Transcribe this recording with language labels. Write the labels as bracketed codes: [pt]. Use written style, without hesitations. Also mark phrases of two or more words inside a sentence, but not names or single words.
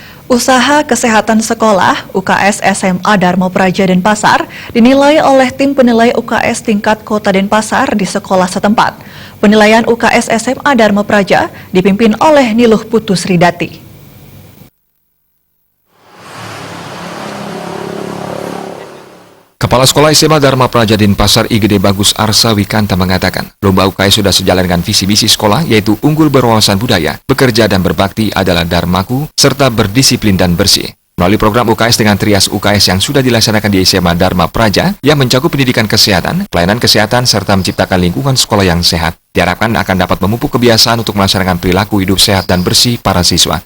[id] Usaha kesehatan sekolah UKS SMA Dharma Praja Denpasar dinilai oleh tim penilai UKS tingkat Kota Denpasar di sekolah setempat. Penilaian UKS SMA Dharma Praja dipimpin oleh Niluh Putu Sridati. Kepala Sekolah SMA Dharma Praja Denpasar IGD Bagus Arsa Wikanta mengatakan, lomba UKS sudah sejalan dengan visi misi sekolah, yaitu unggul berwawasan budaya, bekerja dan berbakti adalah dharmaku, serta berdisiplin dan bersih. Melalui program UKS dengan trias UKS yang sudah dilaksanakan di SMA Dharma Praja, yang mencakup pendidikan kesehatan, pelayanan kesehatan, serta menciptakan lingkungan sekolah yang sehat, diharapkan akan dapat memupuk kebiasaan untuk melaksanakan perilaku hidup sehat dan bersih para siswa.